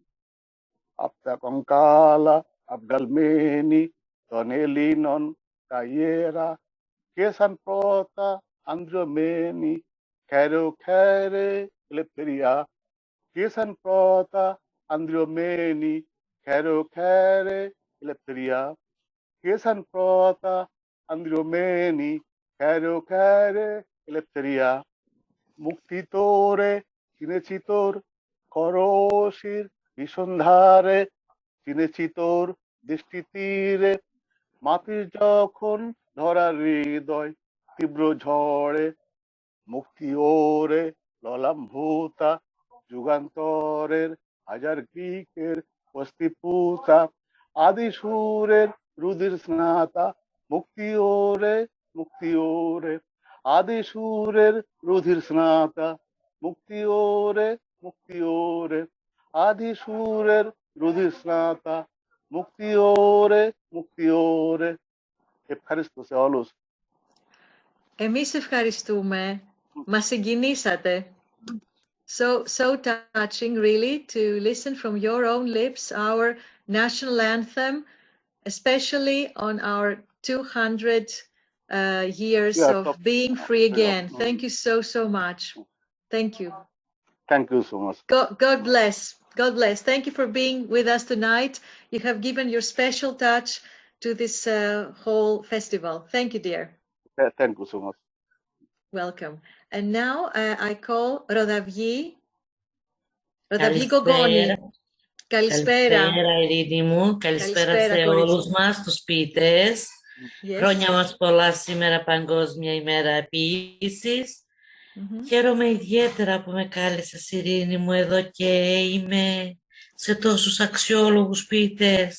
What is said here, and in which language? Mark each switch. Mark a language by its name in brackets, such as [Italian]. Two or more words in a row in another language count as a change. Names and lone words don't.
[Greek] Απ' τα κονκάλα αυγαλμένη των Ελλήνων τα ιέρα και σαν πρώτα ανδρωμένη χαίρε ελευθερία και σαν πρώτα ανδρωμένη χαίρε ελευθερία και σαν πρώτα ανδρωμένη χαίρε ελευθερία [Bangla] মুক্তিতোরে চিনেছি তোর করশির ভীষণ ধারে চিনেছি তোর দৃষ্টি তীরে মাটির যখন ধরা হৃদয় তীব্র ঝড়ে মুক্তি ওরে ললাম্ভূতা যুগান্তরের হাজার গ্রীকের অস্থিপূতা আদি সুরের রুধির স্নাতা মুক্তি ওরে আদি সুরের রুধির স্নাতা মুক্তি ওরে আদি সুরের রুধির স্নাতা মুক্তি ওরে [Greek] Ευχαριστώ σε όλους. Εμείς ευχαριστούμε. Μας συγκινήσατε. [English] So touching, really, to listen from your own lips our national anthem, especially on our 200 years of being free again. Thank you so much. Thank you. Thank you so much. God bless. God bless. Thank you for being with us tonight. You have given your special touch to this whole festival. Thank you, dear. Thank you so much. Welcome. And now I call Rodavyi Gogoni. [Greek] Καλησπέρα. Καλησπέρα, Ειρήνη μου. Καλησπέρα σε όλους μας, τους ποιητές. Χρόνια μας πολλά σήμερα, Παγκόσμια ημέρα επίσης. Χαίρομαι ιδιαίτερα που με κάλεσες, Ειρήνη μου, εδώ και είμαι σε τόσους αξιόλογους ποιητές.